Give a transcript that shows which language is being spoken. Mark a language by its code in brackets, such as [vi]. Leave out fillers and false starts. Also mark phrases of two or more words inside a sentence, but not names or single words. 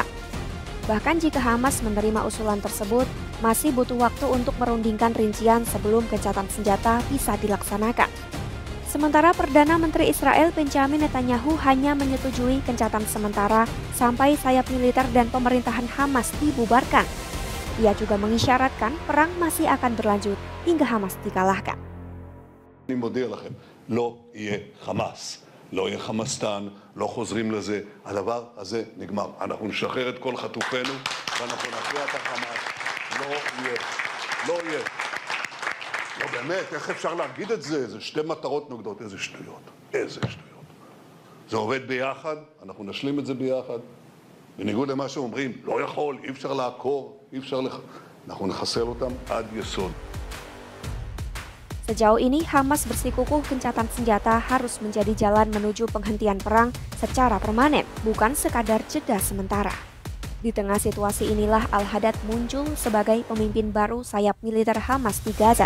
[id] Bahkan jika Hamas menerima usulan tersebut, masih butuh waktu untuk merundingkan rincian sebelum gencatan senjata bisa dilaksanakan. Sementara Perdana Menteri Israel Benjamin Netanyahu hanya menyetujui gencatan sementara sampai sayap militer dan pemerintahan Hamas dibubarkan. Ia juga mengisyaratkan perang masih akan berlanjut hingga Hamas dikalahkan. [he] לא יהיה חמאס, לא יהיה חמאסטן, לא חוזרים לזה, הדבר הזה נגמר. אנחנו נשחרר את כל חטופינו ואנחנו נכריע את החמאס. לא יהיה, לא יהיה. לא באמת, איך אפשר להגיד את זה? זה שתי מטרות נוגדות, איזה שטויות, איזה שטויות. זה עובד ביחד, אנחנו נשלים את זה ביחד. בניגוד למה שאומרים, לא יכול, אי אפשר לעקור, אי אפשר אנחנו נחסל אותם עד יסוד. [id] Sejauh ini, Hamas bersikukuh gencatan senjata harus menjadi jalan menuju penghentian perang secara permanen, bukan sekadar jeda sementara. Di tengah situasi inilah Al-Haddad muncul sebagai pemimpin baru sayap militer Hamas di Gaza.